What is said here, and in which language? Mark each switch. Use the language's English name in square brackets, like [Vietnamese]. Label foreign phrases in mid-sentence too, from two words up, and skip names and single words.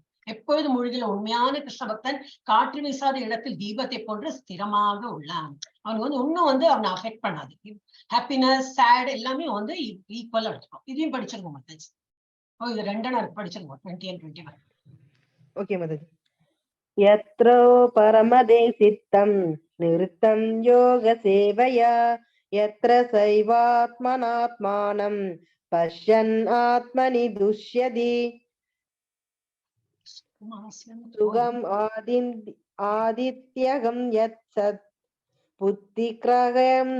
[Tamil] எப்பொழுது மூழ்கில உண்மையான கிருஷ்ண பக்தன் காற்று வீசாத இடத்தில் தீபத்தை போன்று ஸ்திரமாக உள்ளான். அவனுக்கு வந்து இன்னும் வந்து அவனை அஃபெக்ட் பண்ணாது. [English] happiness, sad [Tamil] எல்லாமே வந்து ஈக்குவலா எடுத்துக்கும். இதையும் படிச்சிருக்கோம் மாதாஜி. இது 2 படிச்சிருக்கோம், 20 and 21. ஓகே மாதாஜி. [Sanskrit] यत्रो परमदे सिद्धं निरुद्धं योग सेवया यत्र सैवात्मनात्मानं पश्यन् आत्मनि दुष्यति सुगम् आदित्यगं यत् सत् बुद्धिग्राह्यं